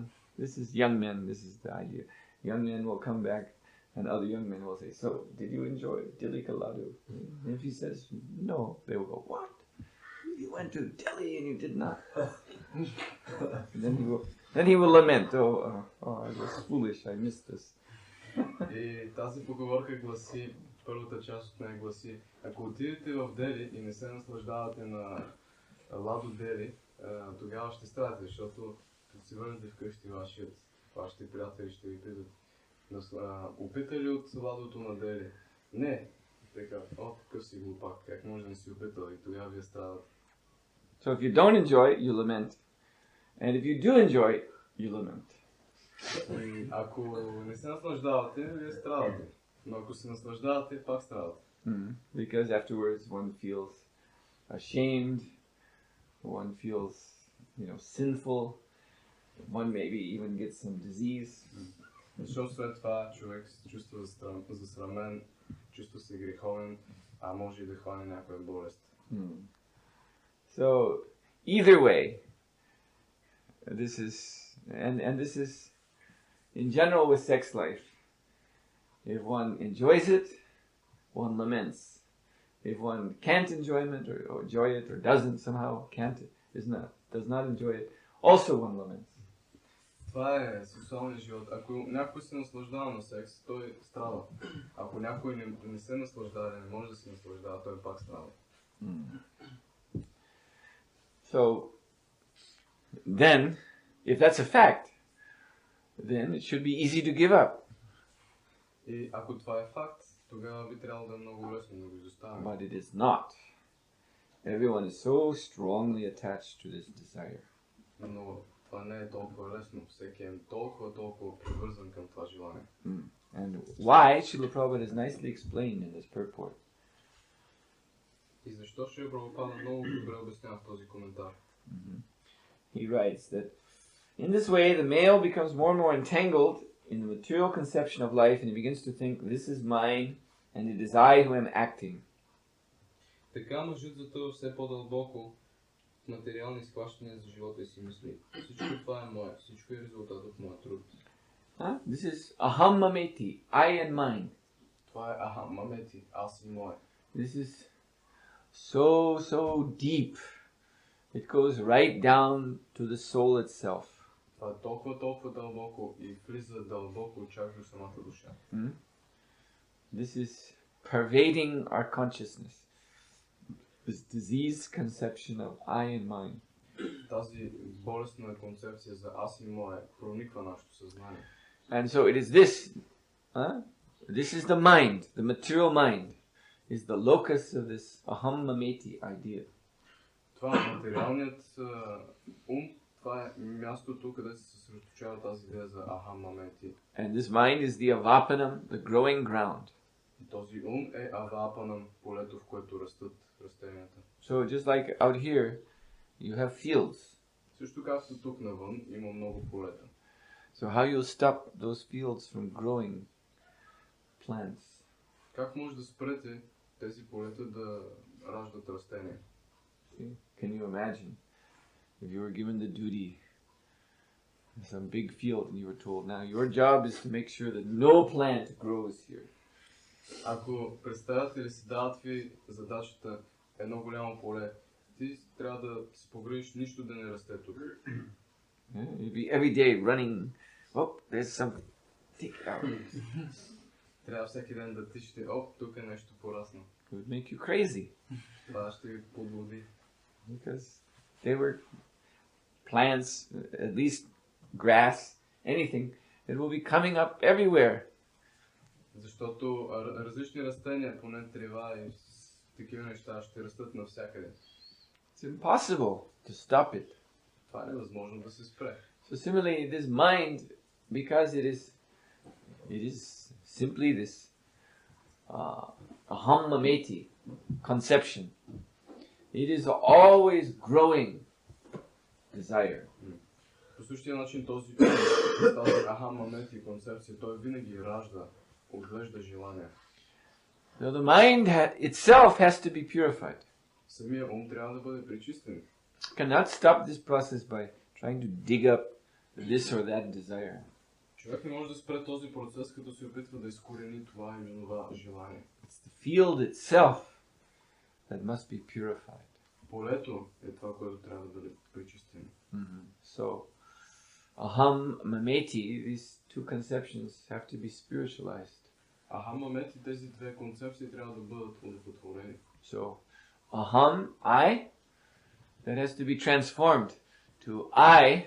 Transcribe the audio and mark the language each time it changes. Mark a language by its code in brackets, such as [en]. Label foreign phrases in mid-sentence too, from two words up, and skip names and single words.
[en] This is young men, this is the idea. Young men will come back and other young men will say, so, did you enjoy [hi] दिल्लीका लड्डू? [en] And if he says no, they will go, what? You went to Delhi and you did not. Then he will lament, I was foolish, I missed this. [bg] И тази поговорка гласи, първата част от нея гласи, ако отидете в Дели и не се наслаждавате на ладу Дели, тогава ще страдате, защото като си върнете вкъщи, вашите приятели ще ви питат, опита ли от ладото на Дели? Не. Така, какъв си глупак, как може да не си опитал и тогава вие страдате. [en] So if you don't enjoy it, you lament. And if you do enjoy it, you lament. [bg] И ако не се наслаждавате, вие страдате. Но ако се наслаждавате, пак страдате. [en] Because afterwards one feels ashamed, one feels, you know, sinful, one maybe even gets some disease. [bg] Защото след това човек се чувства засрамен, чувства се греховен, а може и да хване някоя болест. [en] So either way, this is in general with sex life. If one enjoys it, one laments. If one can't enjoy it or doesn't somehow does not enjoy it, also one laments. [bg] Това е сексуалният живот. Ако някой се наслаждава на секс, той страда. Ако някой не се наслаждава, не може да се наслаждава, той пак страда. [en] So, then, if that's a fact, then it should be easy to give up. [bg] И ако това е факт, тогава би трябвало да е много лесно да го изоставим. [en] But it is not. Everyone is so strongly attached to this desire. [bg] Но това не е толкова лесно. Всеки е толкова привързан към това желание. [en] And why, Srila Prabhupada has nicely explained in this purport. [bg] И защо Шрила Прабхупада много добре обяснява в този коментар? [en] He writes that in this way the male becomes more and more entangled in the material conception of life and he begins to think this is mine and it is I who am acting. [bg] Така мъжът затъва все по-дълбоко в материални схващания за живота и си мисли. Всичко това е мое, всичко е резултат от моя труд. [en] This is [sa] अहं ममेति, [en] I and mine. [bg] Това е [sa] अहं ममेति, [bg] аз и мое. [en] This is so deep. It goes right down to the soul itself. [bg] Това е толкова дълбоко и влиза дълбоко чак до самата душа. [en] This is pervading our consciousness. This diseased conception of I and mine. [bg] Тази болестна концепция за аз и мое прониква нашето съзнание. [en] And so it is this. This is the mind, the material mind, is the locus of this [sa] अहं ममेति [en] idea. [bg] Това е материалният ум, това е мястото, където се съсредоточава тази идея за [sa] अहं ममेति. [en] And this mind is the avapanam, the growing ground. [bg] И този ум е авапанам, полето, в което растат растенията. [en] So just like out here, you have fields. [bg] Също както тук навън има много полета. [en] So how you stop those fields from growing plants? [bg] Как може да спрете тези полета да раждат растения? [en] See? Can you imagine if you were given the duty in some big field and you were told, now your job is to make sure that no plant grows here. [bg] Ако представяте ли си, дават ви задачата едно голямо поле, ти трябва да се погрижиш нищо да не расте тук. [en] You'd be every day running. Oh, there's something. Take it out. [bg] Трябва всеки ден да тичате, тук е нещо пораснало. [en] It would make you crazy. [bg] Това ще ви подбуди. [en] Because they were plants, at least grass, anything, it will be coming up everywhere. [bg] Защото различни растения, поне трева и такива неща, ще растат навсякъде. [en] It's impossible to stop it. [bg] Това е невъзможно да се спре. [en] So similarly, this mind, because it is simply this [sa] अहं ममेति [en] conception. It is always growing desire. [bg] По същия начин тази [sa] अहं ममेति [bg] концепция, той винаги ражда, отглежда желания. [en] Now the mind itself has to be purified. [bg] Самия ум трябва да бъде пречистен. [en] Cannot stop this process by trying to dig up this or that desire. [bg] Човек не може да спре този процес, като се опитва да изкорени това или това желание. [en] It's the field itself that must be purified. [bg] Полето е това, което трябва да бъде пречистено. [sa] So, अहं ममेति, [en] these two conceptions have to be spiritualized. [sa] अहं ममेति, [bg] тези две концепции трябва да бъдат удовлетворени. [en] So, aham, I, that has to be transformed to I.